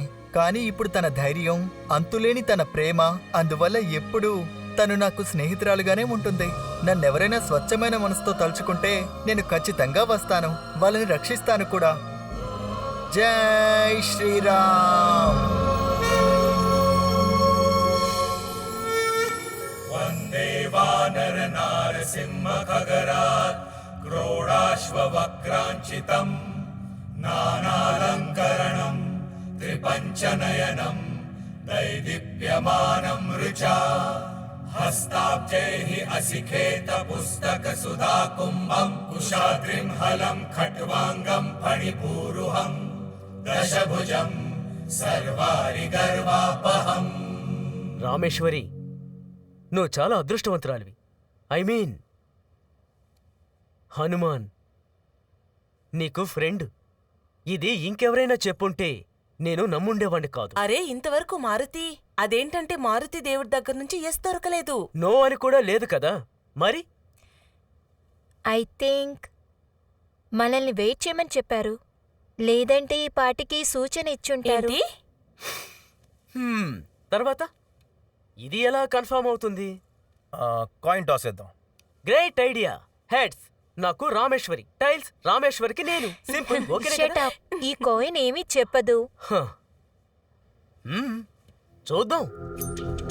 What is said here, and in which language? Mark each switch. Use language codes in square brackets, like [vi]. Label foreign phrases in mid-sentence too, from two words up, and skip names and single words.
[te] కానీ ఇప్పుడు తన ధైర్యం, అంతులేని తన ప్రేమ, అందువల్ల ఎప్పుడూ తను నాకు స్నేహితురాలుగానే ఉంటుంది. నన్నెవరైనా స్వచ్ఛమైన మనసుతో తలుచుకుంటే నేను ఖచ్చితంగా వస్తాను, వాళ్ళని రక్షిస్తాను కూడా. జై శ్రీరామ్. [sa] वानरनारसिंहखगरात् क्रोडाश्ववक्राञ्चितम् नानालङ्करणम् त्रिपञ्चनयनम् दैदीप्यमानम् ऋचा हस्ताब्जैः असिखेतपुस्तकसुधाकुम्भम् कुशाद्रिम् हलम् खट्वाङ्गम् फणिपूरुहम् दशभुजम् सर्वारिगर्वापहम्. [te] రామేశ్వరి, నువ్వు చాలా అదృష్టవంతురాలివి. [en] I mean [te] హనుమాన్ నీకు ఫ్రెండ్. ఇది ఇంకెవరైనా చెప్పుంటే నేను నమ్ముండేవాణ్ణి కాదు. అరే ఇంతవరకు మారుతి అదేంటంటే మారుతి దేవుడి దగ్గర నుంచి ఎస్ దొరకలేదు. నో అని కూడా లేదు కదా మరి. [en] I think [te] మనల్ని వెయిట్ చేయమని చెప్పారు, లేదంటే ఈ పాటికి సూచన ఇచ్చుంటారు. తర్వాత ఇది ఎలా కన్ఫర్మ్ అవుతుంది? [en] coin toss [te] చేద్దాం. [en] great idea. [te] హెడ్స్ నాకు రామేశ్వరి, టైల్స్ రామేశ్వరికి నేను. [en] simple. okay. Shut up. [te] ఈ కాయిన్ ఏమీ చెప్పదు. చూద్దాం.